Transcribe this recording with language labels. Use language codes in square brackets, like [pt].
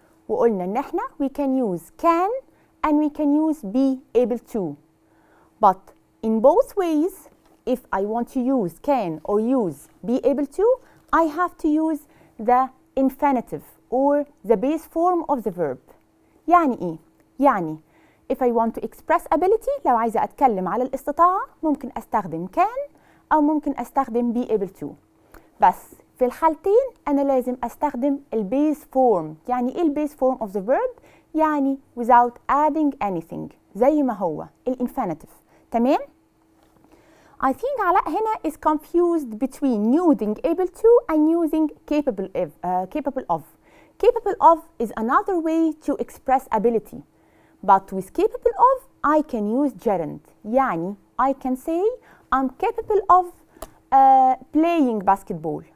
[ar] وقلنا إن إحنا [en] we can use can and we can use be able to. But in both ways, if I want to use can or use be able to, I have to use the infinitive or the base form of the verb. [ar] يعني إيه؟ يعني [en] if I want to express ability [ar] لو عايزة أتكلم على الاستطاعة ممكن أستخدم can أو ممكن أستخدم [en] be able to. [ar] بس في الحالتين أنا لازم أستخدم البيس فورم. يعني إيه البيس فورم [en] of the verb؟ [ar] يعني [en] without adding anything [ar] زي ما هو الانفينيتيف. [en] تمام؟ I think علاء هنا is confused between using able to and using capable of. Capable of is another way to express ability. But with capable of, I can use gerund. يعني I can say I'm capable of playing basketball.